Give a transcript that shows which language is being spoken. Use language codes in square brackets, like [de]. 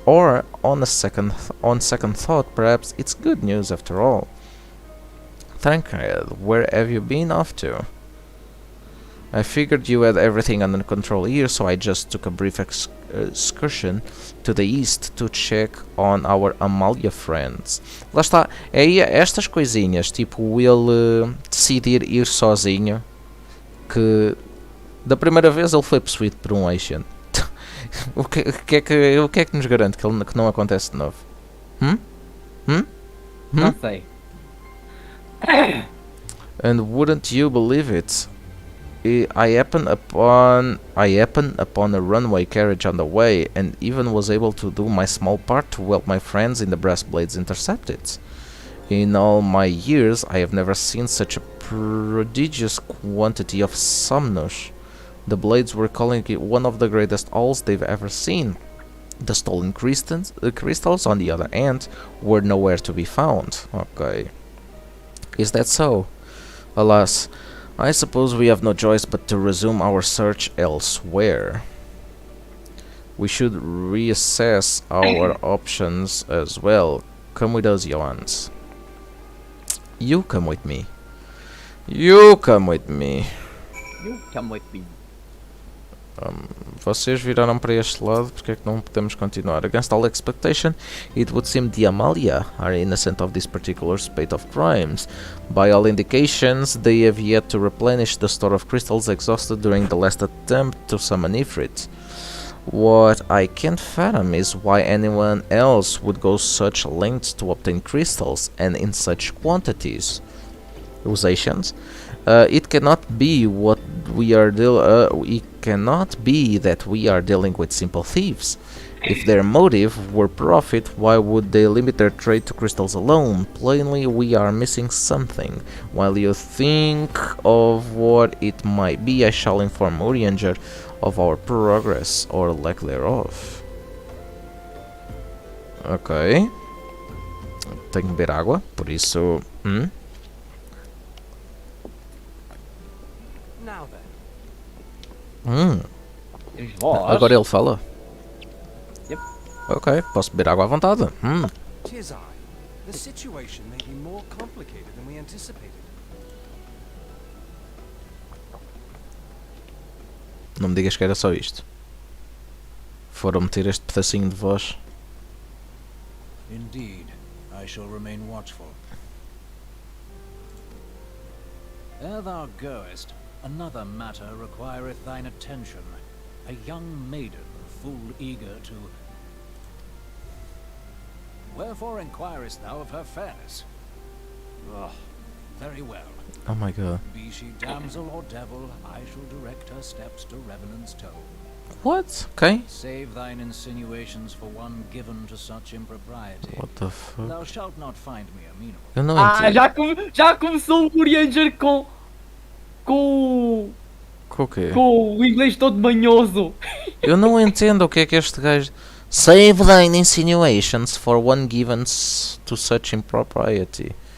[en] Or, on second thought, perhaps it's good news after all. Tancred, where have you been off to? I figured you had everything under control here, so I just took a brief excursion to the east to check on our Amalia friends. [pt] Lá está, é estas coisinhas, tipo ele decidir ir sozinho, que da primeira vez ele foi possuído por um Asian. o que é que nos garante que não acontece de novo? Não sei. [en] And wouldn't you believe it? I happened upon a runway carriage on the way, and even was able to do my small part to help my friends in the brass blades intercept it. In all my years, I have never seen such a prodigious quantity of Somnush. The blades were calling it one of the greatest hauls they've ever seen. The stolen crystals, on the other hand, were nowhere to be found. Okay. Is that so? Alas, I suppose we have no choice but to resume our search elsewhere. We should reassess our options as well. Come with us, Johannes. You come with me. You come with me. You come with me. [pt] Vocês viraram para este lado, porque é que não podemos continuar? [en] Against all expectation, it would seem the Amalia are innocent of this particular spate of crimes. By all indications, they have yet to replenish the store of crystals exhausted during the last attempt to summon Ifrit. What I can't fathom is why anyone else would go such lengths to obtain crystals, and in such quantities. [pt] Os Asians. [en] It cannot be what we are it cannot be that we are dealing with simple thieves. If their motive were profit, why would they limit their trade to crystals alone? Plainly, we are missing something. While you think of what it might be, I shall inform Urianger of our progress or lack thereof. Ok. [pt] Tenho que beber água, por isso... [en] Now [pt] Temos voz. Agora ele fala. [en] Yep. [pt] Ok, posso beber água à vontade. [en] Tis I. The situation may be more complicated than we anticipated. [pt] Não me digas que era só isto. Foram meter este pedacinho de voz. [en] Indeed, I shall remain watchful. Ere thou goest, another matter requireth thine attention. A young maiden, full eager to... Wherefore inquirest thou of her fairness? Oh, very well. Oh my god. Be she damsel or devil, I shall direct her steps to Revenant's Toe. What? Ok. Save thine insinuations for one given to such impropriety. What the fuck? Thou shalt not find me amenable. [pt] Eu não Ah, entendo. já começou o Orianger com Com o quê? com o inglês todo manhoso. Eu não entendo o que é que este gajo... [en] Save thine insinuations for one given to such impropriety.